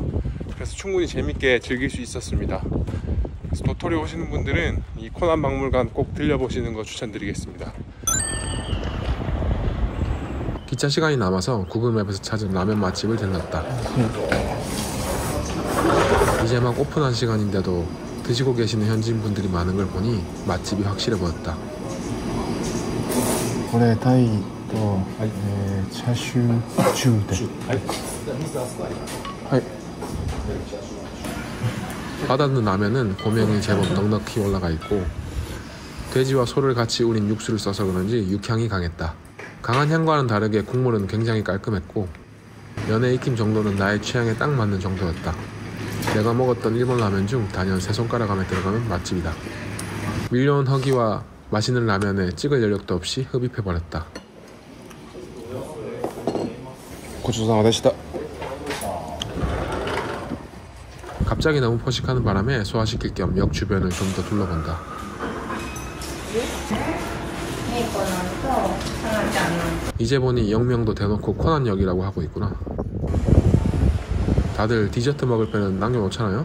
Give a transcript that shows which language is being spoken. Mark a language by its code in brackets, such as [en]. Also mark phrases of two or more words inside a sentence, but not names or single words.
[ko] 그래서 충분히 재밌게 즐길 수 있었습니다. 그래서 도토리 오시는 분들은 이 코난 박물관 꼭 들려보시는 거 추천드리겠습니다. 기차 시간이 남아서 구글맵에서 찾은 라면 맛집을 들렀다. 이제 막 오픈한 시간인데도 드시고 계시는 현지인 분들이 많은 걸 보니 맛집이 확실해 보였다. [ja] これタイと、チャーシュー中で。はい。 [ko] 받아든 라면은 고명이 제법 넉넉히 올라가 있고 돼지와 소를 같이 우린 육수를 써서 그런지 육향이 강했다. 강한 향과는 다르게 국물은 굉장히 깔끔했고 면의 익힘 정도는 나의 취향에 딱 맞는 정도였다. 내가 먹었던 일본 라면 중 단연 세 손가락 안에 들어가는 맛집이다. 밀려온 허기와 맛있는 라면에 찍을 여력도 없이 흡입해버렸다. [ja] ごちそうさまでした。 [ko] 갑자기 너무 포식하는 바람에 소화시킬 겸 역 주변을 좀 더 둘러본다. 이제 보니 역명도 대놓고 코난역이라고 하고 있구나. 다들 디저트 먹을 배는 남겨놓잖아요?